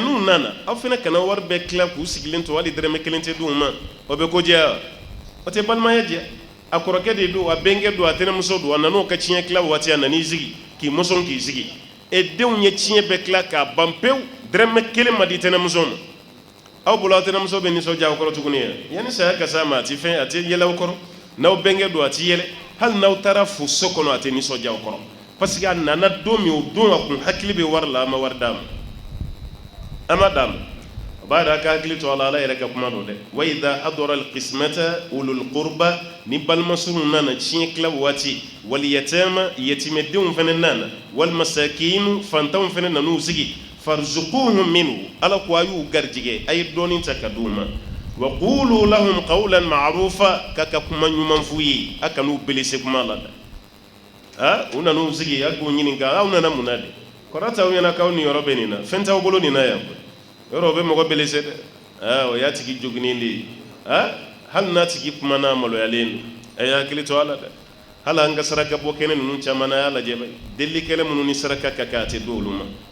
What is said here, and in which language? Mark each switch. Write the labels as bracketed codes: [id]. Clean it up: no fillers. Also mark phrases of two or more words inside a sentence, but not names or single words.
[bm] n'u nana aw fana kana wari bɛɛ tila k'u sigilen to hali dɛrɛmɛ kelen tɛ di u ma o bɛ ko diya o tɛ balimaya diya a kɔrɔkɛ de don a bɛnkɛ don a tɛnɛmuso don a nan'o ka tiɲɛ tila waati a nan'i sigi k'i mɔsɔn k'i sigi e denw ye tiɲɛ bɛɛ tila k'a ban pewu dɛrɛmɛ kelen ma di tɛnɛmuso ma aw bolo aw tɛnɛmuso bɛ nisɔndiya aw kɔrɔ tuguni yanni saya ka s'a ma a tɛ fɛn a tɛ yɛlɛ aw kɔrɔ n'aw bɛnkɛ don a tɛ yɛlɛ hali n'aw taara fo so kɔnɔ a tɛ nisɔndiya aw kɔrɔ [fr] parce que [bm] a nana don min o don a kun hakili bɛ wari la a ma wari d'a ma a ma d'a ma a b'a dɔn a ka hakili to a la ala yɛrɛ ka kuma don dɛ [ar] وإذا حضر القسمة أولو القربى [bm] ni balimasurun nana tiɲɛ tila waati [ar] واليتامى [bm] yatimɛdenw fana nana [ar] والمساكين [bm] fantanw fana nan'u sigi [ar] فارزقوهم منه [bm] ala ko a y'u garijɛgɛ a ye dɔɔni ta ka d'u ma [ar] وقولوا لهم قولا معروفا [bm] ka ka kuma ɲuman f'u ye a kan'u belese kuma la dɛ u nan'u sigi a k'u ɲininka aw nana mun na de kɔrɔ t'aw ɲɛna k'aw ni yɔrɔ bɛ nin na fɛn t'aw bolo nin na yan yɔrɔ o bɛ mɔgɔ belese dɛ o y'a tigi joginen de ye hali n'a tigi kumana maloyalen don a y'a hakili to a la dɛ hali an ka saraka bɔ kɛnɛ ninnu caman na a y'a lajɛ bɛ delikɛla minnu ni saraka ka kan a tɛ di olu ma